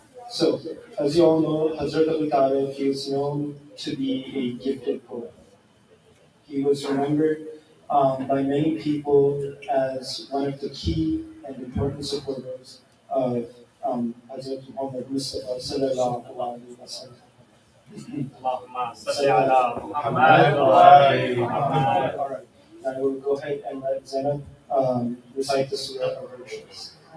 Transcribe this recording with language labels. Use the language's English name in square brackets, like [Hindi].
[English] So, as you all know, Hazrat Abu Talib, he is known to be a gifted poet. He was remembered by many people as one of the key and important supporters of Hazrat Muhammad Mustafa sallallahu alaihi wasallam. [Arabic] اللهم صل على محمد وآل محمد. [English] All right, I will go ahead and let Zainab recite the surah of her choice.